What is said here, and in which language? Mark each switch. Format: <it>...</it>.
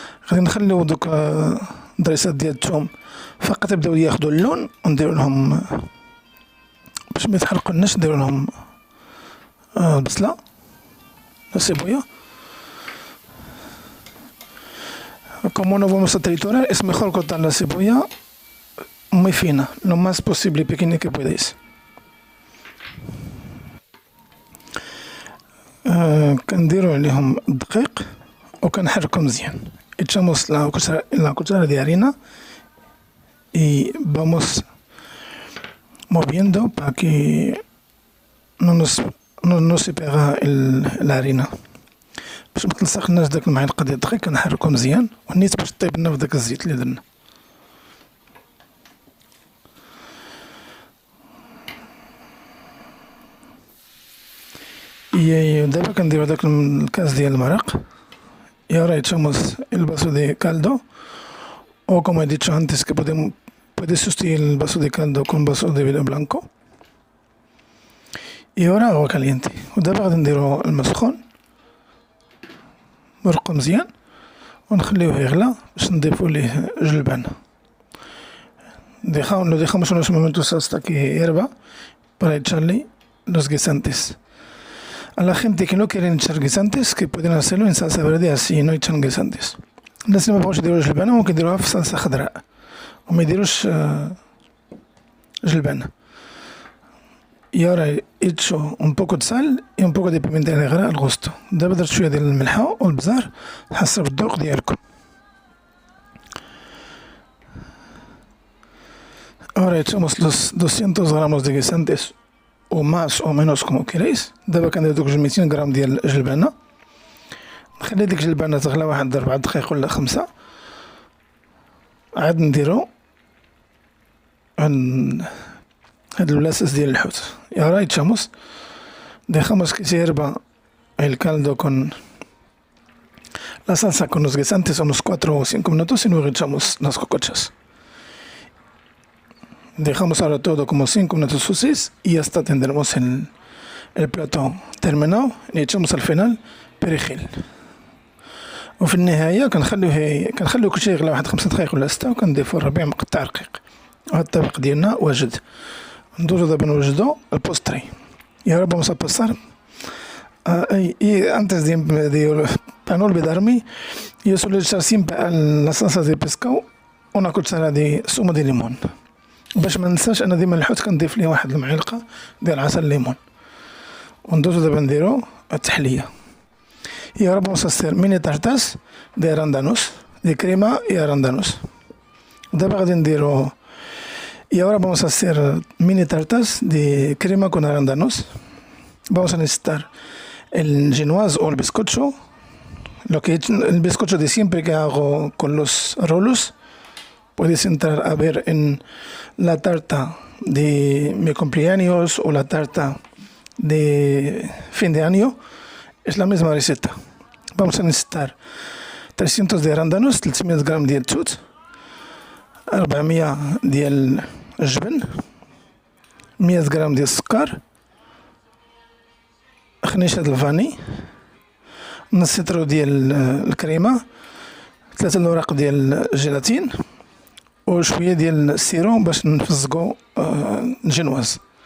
<ar>غادي نخليو دوك دريسات ديال الثوم فقط يبداو ياخدو اللون، ونديرو لهم باش ما يتحرقولناش نديرو لهم البصلة لا cebolla.</ar> <es>Como no vamos a triturar, es mejor cortar la cebolla muy fina, lo más posible pequeña que podéis.</es> <ar>كنديرو عليهم الدقيق وكنحركو مزيان.</ar> <es>Echamos la cuchara de harina y vamos moviendo para que no se pega la harina.</es> <ar>باش متلصقناش داك المعلقة ديال الدقيق كنحركو مزيان ونيت باش طيب لنا في داك الزيت اللي درنا. دابا كنديرو داك الكاس ديال المرق.</ar> <es>Y ahora echamos el vaso de caldo, o como he dicho antes que puedes sustituir el vaso de caldo con vaso de vino blanco. Y ahora agua caliente.</es> <ar>ودابا غادي نديرو الماء سخون نرقو مزيان ونخليوه يغلى باش نضيفو ليه جلبان.</ar> <es>Lo dejamos unos momentos hasta que hierva para echarle los guisantes. A la gente que no quieren echar guisantes, que pueden hacerlo en salsa verde así, no echan guisantes.</es> <ar>الناس اللي مبغاوش يديرو جلبانة ممكن يديروها في صلصة خضراء وما يديروش جلبانة.</ar> <es>Y ahora echo un poco de sal y un poco de pimienta negra al gusto.</es> <ar>دابا درت شوية ديال الملحة والبزار حسب الذوق ديالكم.</ar> <es>Ahora echamos los 200 gramos de guisantes o más o menos como queréis.</es> <ar>دابا كندير دوك 200 غرام ديال الجلبانة. نخلي ديك الجلبانة تغلى واحد 4 دقايق ولا 5. عاد نديرو هاد الولاسس ديال الحوت.</ar> <es>Y ahora echamos, dejamos que se hierva el caldo con la salsa con los guisantes unos 4 o 5 minutos y luego echamos las cocochas. Dejamos ahora todo como 5 minutos o 6 y hasta tendremos el plato terminado. Y echamos al final perejil.</es> <ar>وفي النهاية كنخليو كلشي يغلى واحد 5 دقايق ولا 6 وكنضيفو الربيع مقطع رقيق. هاد الطبق ديالنا واجد. ندوزو دابا نوجدو البوستري.</ar> <es>Y ahora vamos a pasar y antes para no olvidarme, yo suelo echar siempre a la salsa de pescado una cuchara de zumo de limón.</es> <ar>باش ما ننساش انا ديما الحوت كنضيف ليه واحد المعلقة ديال عسل الليمون. وندوزو دابا نديرو التحلية.</ar> <es>Y ahora vamos a hacer mini tartas de arándanos, de crema y arándanos.</es> <ar>دابا غادي نديرو.</ar> <es>Y ahora vamos a hacer mini tartas de crema con arándanos. Vamos a necesitar el genoise o el bizcocho, el bizcocho de siempre que hago con los rolos, puedes entrar a ver en la tarta de mi cumpleaños o la tarta de fin de año. Es la misma receta. Vamos a necesitar 300 de arándanos,</es> <ar>300 جرام ديال التوت، 400 ديال الجبن، 100 جرام ديال السكر، خنيشة الفاني، نص لتر ديال الكريمة، 3 الأوراق ديال الجيلاتين، وشوية ديال السيرو باش نفزقو الجنواز.</ar>